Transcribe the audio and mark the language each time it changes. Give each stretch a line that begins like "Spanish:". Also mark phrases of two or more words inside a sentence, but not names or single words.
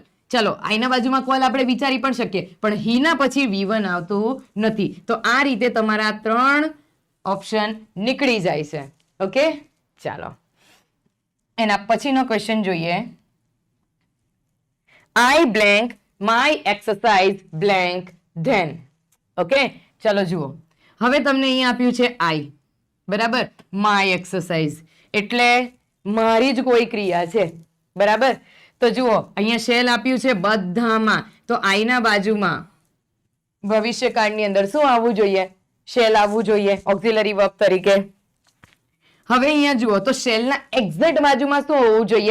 Gujarati: ચલો આઈના બાજુમાં કોલ આપણે વિચારી પણ શકીએ પણ હીના પછી V1 આવતું નથી. તો આ રીતે તમારા 3 ઓપ્શન નીકળી જાય છે. ઓકે, ચાલો એના પછીનો ક્વેશ્ચન જોઈએ.
English: I blank my exercise blank then.
Gujarati: ઓકે, ચલો જુઓ. હવે તમને અહીંયા આપ્યું છે I, બરાબર,
English: my exercise
Gujarati: એટલે મારી જ કોઈ ક્રિયા છે, બરાબર. તો જુઓ અહીંયા શેલ આપ્યું છે બધામાં, તો I ના બાજુમાં ભવિષ્યકાળની અંદર શું આવવું જોઈએ? શેલ આવવું જોઈએ
English: auxiliary verb
Gujarati: તરીકે. હવે અહીંયા જુઓ તો શેલના એક્ઝેક્ટ બાજુમાં શું હોવું જોઈએ?